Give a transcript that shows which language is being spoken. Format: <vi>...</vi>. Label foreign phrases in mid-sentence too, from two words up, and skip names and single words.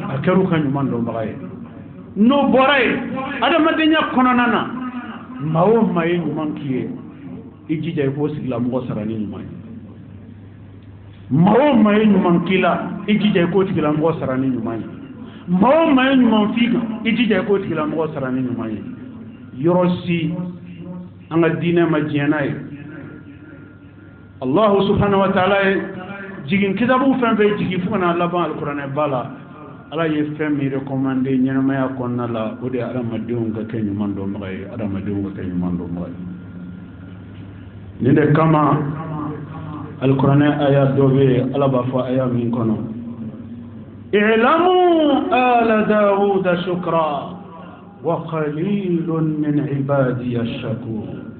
<bm>a kɛra u ka ɲuman dɔnbaga ye n'o bɔra ye adamadenya kɔnɔna na maa o maa ye ɲuman k'i ye i jija i k'o sigilamɔgɔ sara ni ɲuman ye maa o maa ye ɲuman k'i la i jija i k'o tigilamɔgɔ sara ni ɲuman ye maa o maa ye ɲuman f'i kan i jija i k'o tigilamɔgɔ sara ni ɲuman ye yɔrɔ si an ka diinɛ ma diɲɛ n'a ye</bm> <ar>الله سبحانه وتعالى</ar> <bm>ye jigin kitabu fɛn fɛn jigin fo kana laban alikuranɛ ba la ala ye fɛn min recommandé ɲɛnamaya kɔnɔna la o de ye adamadenw ka kɛ ɲuman dɔnbaga ye adamadenw ka kɛ ɲuman dɔnbaga ye nin de kama alikuranɛ aya dɔ bɛ yen ala b'a fɔ aya min kɔnɔ</bm> <ar>اعملوا آل داود شكرا وقليل من عبادي شكور</ar>